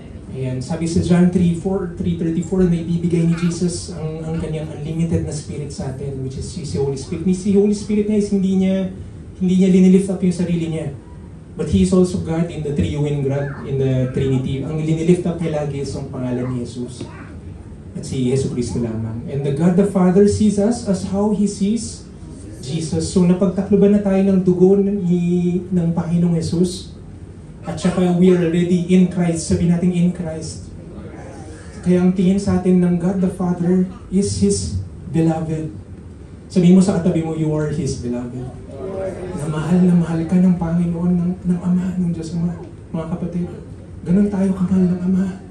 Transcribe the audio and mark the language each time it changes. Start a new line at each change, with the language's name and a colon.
Filipino: Ayan, sabi sa John 3:34, na ibibigay ni Jesus ang kanyang unlimited na spirit sa atin, which is si Holy Spirit. Si Holy Spirit na is hindi niya linilift up yung sarili niya.
English: But He is also God in the triune God, in the Trinity.
Filipino: Ang linilift up niya lagi is ang pangalan ni Jesus. At si Yesu Cristo lamang.
English: And the God the Father sees us as how He sees Jesus.
Filipino: So napagtakloban na tayo ng dugo ng Panginoong Jesus. At saka
English: we are already in Christ.
Filipino: Sabihin natin
English: in Christ.
Filipino: Kaya ang tingin sa atin ng God the Father is His beloved. Sabihin mo sa katabi mo,
English: you are His beloved.
Filipino: Na mahal ka ng Panginoon, ng Ama, ng Diyos Ama. Mga kapatid, ganun tayo kamahal ng Ama.